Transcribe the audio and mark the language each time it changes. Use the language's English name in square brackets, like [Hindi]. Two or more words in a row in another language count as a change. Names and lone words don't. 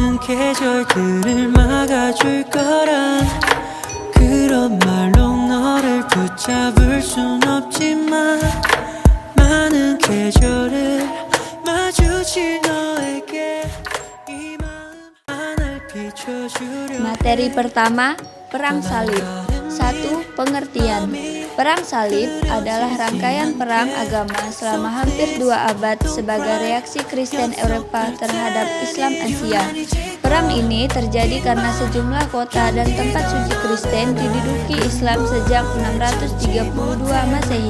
[Korean] 계절들을 막아줄 거란 그런 말로 너를 붙잡을 순 없지만 많은 계절을 마주칠 너에게 이 마음 하늘 비춰주려. [Indonesian] Materi pertama, Perang Salib. 1. Pengertian. Perang Salib adalah rangkaian perang agama selama hampir 2 abad sebagai reaksi Kristen Eropa terhadap Islam Asia. Perang ini terjadi karena sejumlah kota dan tempat suci Kristen diduduki Islam sejak 632 Masehi.